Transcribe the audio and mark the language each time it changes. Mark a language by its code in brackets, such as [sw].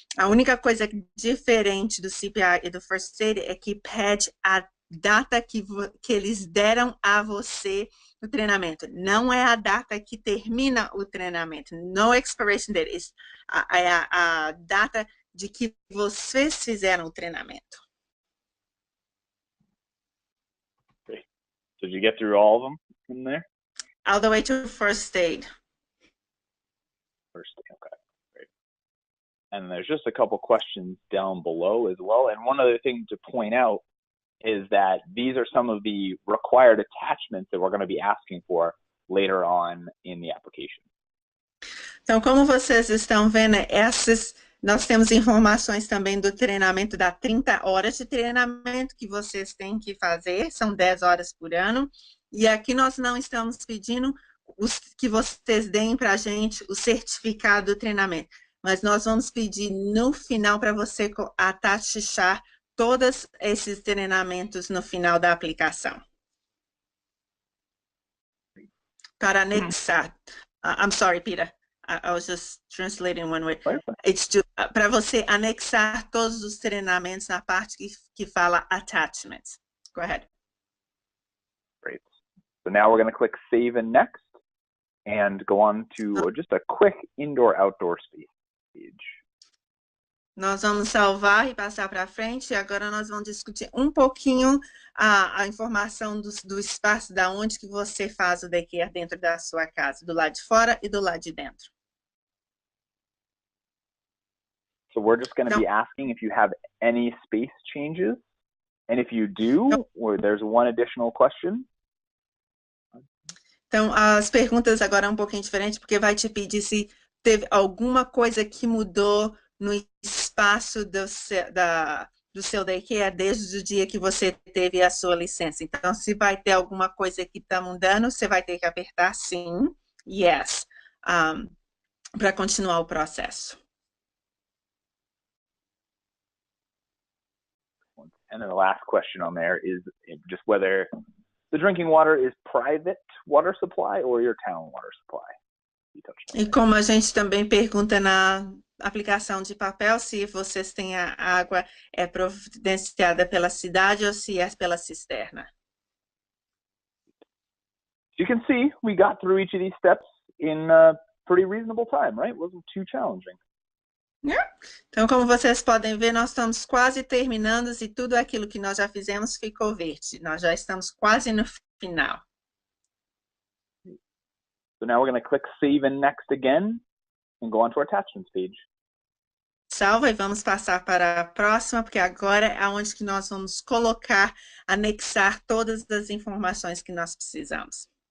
[pt] A única coisa diferente do CPI e do First Aid é que pede a data que eles deram a você no treinamento. Não é a data que termina o treinamento. [en] No expiration date. [pt] É a data de que vocês fizeram o treinamento. [en] Great. So did you get through all of them from there? All the way to First Aid. First Aid, okay. Great. And there's just a couple questions down below as well. And one other thing to point out is that these are some of the required attachments that we're going to be asking for later on in the application. [pt] Então, como vocês estão vendo, Nós temos informações também do treinamento, da 30 horas de treinamento que vocês têm que fazer, são 10 horas por ano. E aqui nós não estamos pedindo que vocês deem para a gente o certificado do treinamento, mas nós vamos pedir no final para você atachar todos esses treinamentos no final da aplicação. Para anexar. [en] I'm sorry, Peter. I was just translating one way. [pt] It's para você anexar todos os treinamentos na parte que fala attachments. [en] Go ahead. Great. So now we're going to click Save and Next and go on to just a quick indoor-outdoor space page. [pt] Nós vamos salvar e passar para frente, e agora nós vamos discutir um pouquinho a informação do espaço, da onde que você faz o daycare dentro da sua casa, do lado de fora e do lado de dentro. [en] So we're just going to be asking if you have any space changes, and if you do, or there's one additional question. [pt] Então, as perguntas agora é um pouquinho diferente, porque vai te pedir se teve alguma coisa que mudou no espaço do seu daycare desde o dia que você teve a sua licença. Então, se vai ter alguma coisa que está mudando, você vai ter que apertar sim, yes, para continuar o processo. [en] And then the last question on there is just whether the drinking water is private water supply or your town water supply. [pt] E como a gente também pergunta na aplicação de papel, se vocês têm a água providenciada pela cidade ou se é pela cisterna. [en] You can see we got through each of these steps in a pretty reasonable time, right? It wasn't too challenging. Yeah. [pt] Então, como vocês podem ver, nós estamos quase terminando e tudo aquilo que nós já fizemos ficou verde. Nós já estamos quase no final. [en] So now we're going to click Save and Next again and go on to our attachments page. [pt] Salva e vamos passar para a próxima, porque agora é onde que nós vamos colocar, anexar todas as informações que nós precisamos.